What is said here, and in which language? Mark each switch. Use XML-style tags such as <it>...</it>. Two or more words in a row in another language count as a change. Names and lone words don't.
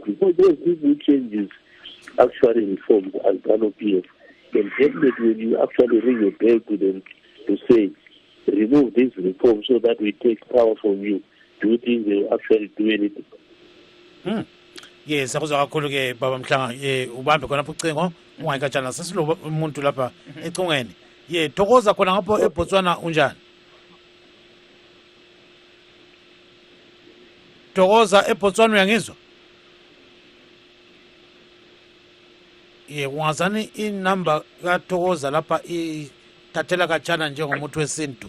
<en>Because those people changes actually reforms as ZANU-PF. And definitely when you actually ring a bell to them to say, remove these reforms so that we take power from you, do you think they will actually do anything?</en> <nd>Yes, akuzwa kakhulu ke baba Mhlanga ubambe khona lapho ucingo ungayikatshana sesiloba umuntu lapha ecingweni. Thokoza khona ngapho eBotswana unjani? Thokoza eBotswana uyangizwa? Ungazani inamba kaThokoza lapha ithathela katshana njengomuntu wesintu.</nd>